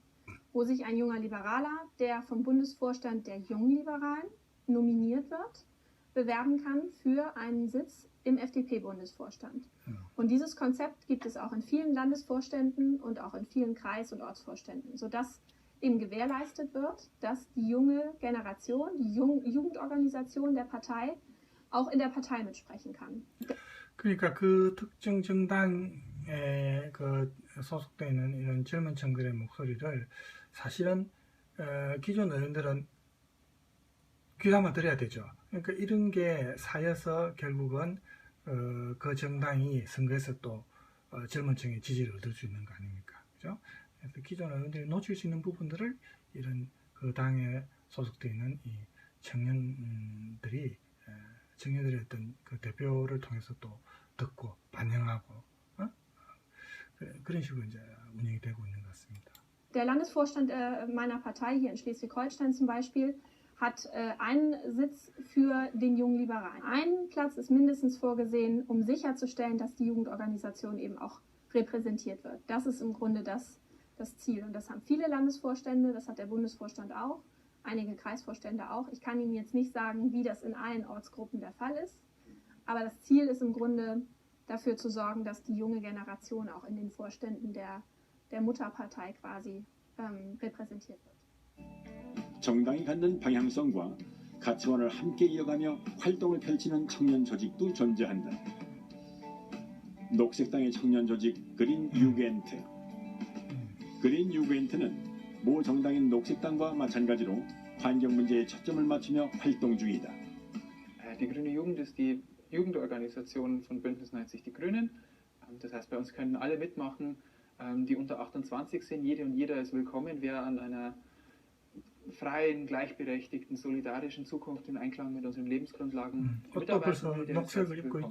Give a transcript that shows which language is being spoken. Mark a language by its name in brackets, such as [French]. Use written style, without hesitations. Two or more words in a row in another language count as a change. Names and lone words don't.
[German] Wo sich ein junger Liberaler, der vom Bundesvorstand der jungen Liberalen nominiert wird, bewerben kann für einen Sitz im FDP-Bundesvorstand. Und dieses Konzept gibt es auch in vielen Landesvorständen und auch in vielen Kreis- und Ortsvorständen, sodass eben gewährleistet wird, dass die junge Generation, die Jugendorganisation der Partei auch in der Partei mitsprechen kann. [Korean] 그러니까 그 특정 정당에 그 소속되는 이런 젊은 층들의 목소리를 사실은 기존 의원들은 귀담아 들어야 되죠. 그러니까 이런 게 쌓여서 결국은 그 정당이 선거에서 또 젊은 층의 지지를 얻을 수 있는 거 아닙니까? 그죠? 그래서 기존 의원들이 놓칠 수 있는 부분들을 이런 그 당에 소속되어 있는 이 청년들의 어떤 그 대표를 통해서 또 듣고 반영하고 그런 식으로 이제 운영이 되고 있는 것 같습니다. [German] Der Landesvorstand meiner Partei hier in Schleswig-Holstein zum Beispiel hat einen Sitz für den jungen Liberalen. Ein Platz ist mindestens vorgesehen, um sicherzustellen, dass die Jugendorganisation eben auch repräsentiert wird. Das ist im Grunde das Ziel. Und das haben viele Landesvorstände, das hat der Bundesvorstand auch, einige Kreisvorstände auch. Ich kann Ihnen jetzt nicht sagen, wie das in allen Ortsgruppen der Fall ist, aber das Ziel ist im Grunde dafür zu sorgen, dass die junge Generation auch in den Vorständen der Mutterpartei quasi repräsentiert wird. [Korean] 정당이 갖는 방향성과 가치관을 함께 이어가며 활동을 펼치는 청년 조직도 존재한다. 녹색당의 청년 조직 그린 유겐트. 그린 유겐트는 모 정당인 녹색당과 마찬가지로 환경 문제에 초점을 맞추며 활동 중이다. [German] Die Grüne Jugend ist die Jugendorganisation von Bündnis 90 Die Grünen. Das heißt, bei uns können alle mitmachen, die unter 28 sind. Jede und jeder ist willkommen, wer an einer freien, gleichberechtigten, solidarischen Zukunft in Einklang mit unseren Lebensgrundlagen mitarbeiten will, der ist herzlich willkommen.